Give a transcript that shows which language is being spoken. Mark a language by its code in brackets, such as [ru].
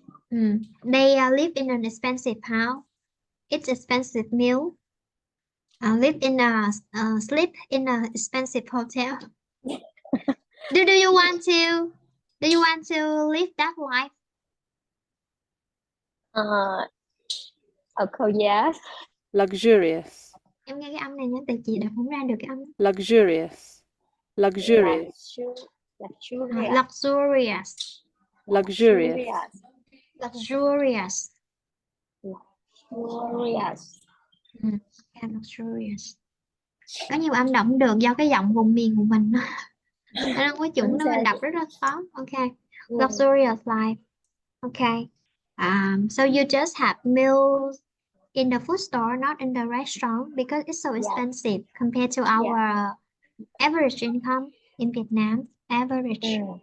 [en] They live in an expensive house. It's expensive meal. Sleep in a expensive hotel. Do you want to live that life? Yes. Luxurious. [vi] Em nghe cái âm này nhé, tại chị đọc không ra được cái âm. [en] Luxurious. Luxurious. Luxurious. Luxurious. Luxurious. Luxurious. Luxurious. [vi] Có nhiều âm đọc không được do cái giọng vùng miền của mình. Nó không có chuẩn nên mình đọc rất là khó. [en] Okay. Luxurious life. Okay. So you just have meals in the food store, not in the restaurant, because it's so expensive compared to our average income in Vietnam. Average.